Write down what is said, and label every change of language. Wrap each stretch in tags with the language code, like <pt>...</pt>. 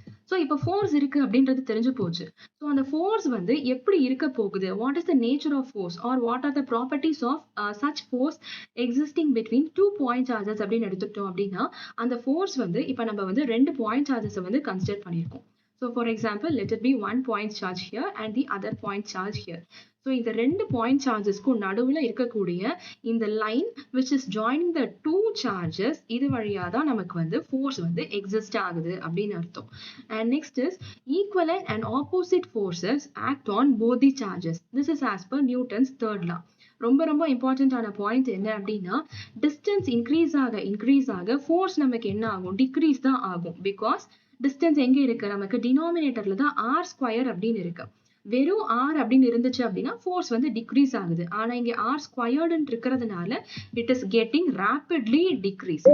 <ta>So இப்போ force இருக்கு அப்படின்றது தெரிஞ்சு போச்சு. ஸோ அந்த ஃபோர்ஸ் வந்து எப்படி இருக்க போகுது,</ta> <en>what is the nature of force or what are the properties of such force existing between 2 point charges</en> <ta>அப்படின்னு எடுத்துக்கிட்டோம் அப்படின்னா, அந்த ஃபோர்ஸ் வந்து இப்போ நம்ம வந்து 2 பாயிண்ட் சார்ஜஸை வந்து கன்சிடர் பண்ணியிருக்கோம்.</ta> <en>So for example, let it be 1 point charge here and the other point charge here.</en> <ta>So இந்த 2 point chargesக்கும் நடுவுல இருக்கக்கூடிய இந்த line which is joining the 2 charges, இது வழியா தான் நமக்கு வந்து force வந்து exist ஆகுது அப்படின்னு அர்த்தம்.</ta> <en>And next is equivalent and opposite forces act on both the charges. This is as per Newton's third law.</en> <ta>ரொம்ப ரொம்ப இம்பார்ட்டன்டான பாயிண்ட் என்ன அப்படின்னா, டிஸ்டன்ஸ் இன்க்ரீஸ் ஆக ஃபோர்ஸ் நமக்கு என்ன ஆகும், டிக்ரீஸ் தான் ஆகும். பிகாஸ் டிஸ்டன்ஸ் எங்க இருக்கு, நமக்கு டினாமினேட்டர்ல தான் ஆர் ஸ்கொயர் அப்படின்னு இருக்கு. வெறும் ஆர் அப்படின்னு இருந்துச்சு அப்படின்னா ஃபோர்ஸ் வந்து டிக்ரீஸ் ஆகுது. ஆனா இங்க ஆர் ஸ்கொயர்டுன்னு இருக்கிறதுனால</ta> <en>It is getting rapidly decrease.</en>